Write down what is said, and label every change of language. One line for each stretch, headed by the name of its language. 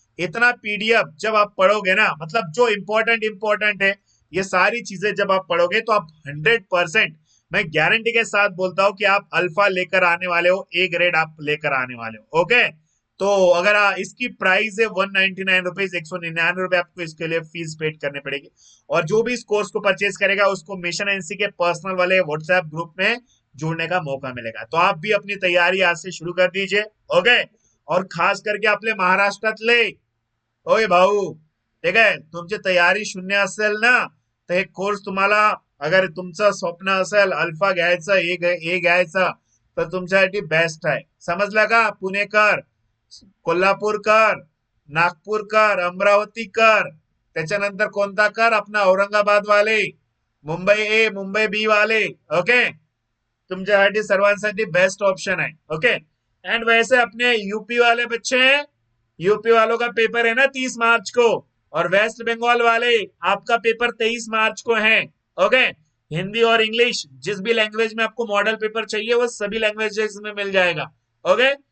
Hindi: इतना पीडीएफ जब आप पढ़ोगे ना, मतलब जो इंपॉर्टेंट है, ये सारी चीजें जब आप पढ़ोगे तो आप 100%, मैं गारंटी के साथ बोलता हूं कि आप अल्फा लेकर आने वाले हो, ए ग्रेड आप लेकर आने वाले हो, ओके। तो अगर इसकी प्राइस है 199 रुपीज, 199 रुपए आपको इसके लिए फीस पेड करने पड़ेगी। और जो भी इस कोर्स को परचेज करेगा उसको मिशन एनसी के पर्सनल वाले व्हाट्सएप ग्रुप में जुड़ने का मौका मिलेगा। तो आप भी अपनी तैयारी आज से शुरू कर दीजिए, ओके।
Marathi: और खास करके आपले महाराष्ट्रातले, ओय भाऊ, ठीक आहे, तुमची तयारी शून्य असेल ना, तर हे कोर्स तुम्हाला, अगर तुमचं स्वप्न असेल अल्फा घ्यायचं, ए घ्यायचं, तर तुमच्यासाठी बेस्ट आहे, समजलं का? पुणेकर, कोल्हापूरकर, नागपूरकर, अमरावतीकर, त्याच्यानंतर कोणता कर,
Hindi: अपना औरंगाबाद वाले,
Marathi: मुंबई ए मुंबई बी वाले, ओके, तुमच्यासाठी सर्वांसाठी
Hindi: बेस्ट ऑप्शन है,
Marathi: ओके।
Hindi: एंड वैसे अपने यूपी वाले बच्चे हैं, यूपी वालों का पेपर है ना 30 मार्च को, और वेस्ट बंगाल वाले आपका पेपर 23 मार्च को है, ओके। हिंदी और इंग्लिश जिस भी लैंग्वेज में आपको मॉडल पेपर चाहिए वो सभी लैंग्वेजेस में मिल जाएगा, ओके।